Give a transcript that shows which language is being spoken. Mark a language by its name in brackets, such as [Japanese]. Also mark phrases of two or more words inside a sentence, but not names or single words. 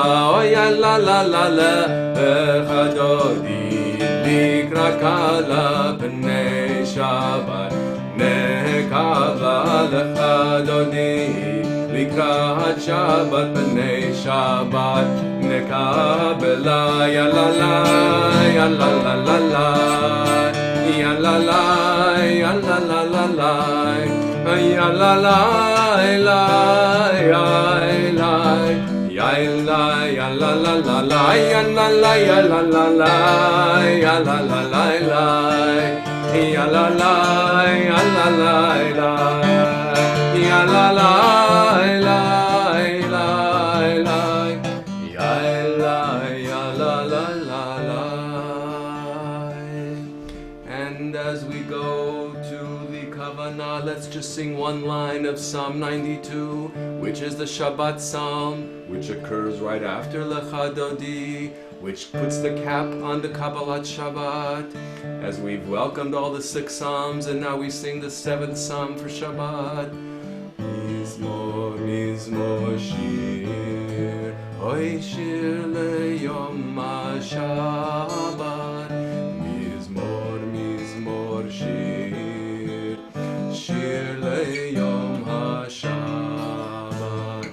[Hebrew] אוי לה לה לה לה דודי לקראת כלה פני שבת נקבלה לך דודי לקראת שבת פני שבת Nekabela, ya la la, ya la la la la, ya la la, ya la la la la, ya la la, la, ya la, ya la, ya la la la la, ya la la, ya la la la, ya la la la la, ya la la, ya la la la, ya la la la. [English] Let's just sing one line of Psalm 92, which is the Shabbat Psalm, which occurs right after Lecha Dodi, which puts the cap on the Kabbalat Shabbat. As we've welcomed all the 6 Psalms, and now we sing the 7th Psalm for Shabbat. [Hebrew] מזמור מזמור שיר הוי שיר ליום השבת. מזמור מזמור שיר שיר ליום השבת.